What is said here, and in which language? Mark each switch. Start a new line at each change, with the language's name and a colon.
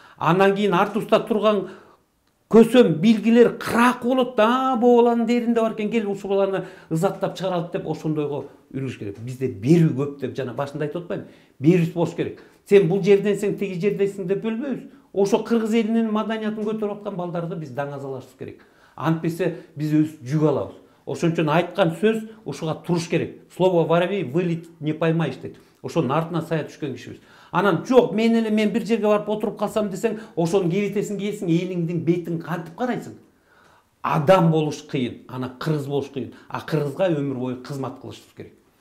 Kyrgyz: Андан кийин артыбызда турган көсөм билгилер кырак болот да, баланын дээринде бар экен, кел ушул баланы ызаттап чыгаралык деп ошондойго үрүш керек. Бизде берүү көп деп жана башында айтып атпаймынбы? Берүүс болуш керек. Сен бул жерденсең, теги жердесиң деп бөлбөйбүз. Ошо кыргыз элинин маданиятын көтөрүп аткан балдарды биз даңазалашыбыз керек. Антпесе биз өз жүк алабыз. Ошон үчүн айткан сөз ушуга туруш керек.
Russian: Слово воробей вылетит не поймаешь
Kyrgyz: дейт. Ошонун артына сая түшкөн кишибиз. Анан жок, мен бир жерге барып отуруп калсам десең, ошонун кебетесин кийесиң, элиңдин бетин кантип карайсың? Адам болуш кыйын, ана кыргыз болуш кыйын. А кыргызга өмүр бою кызмат кылышыбыз керек.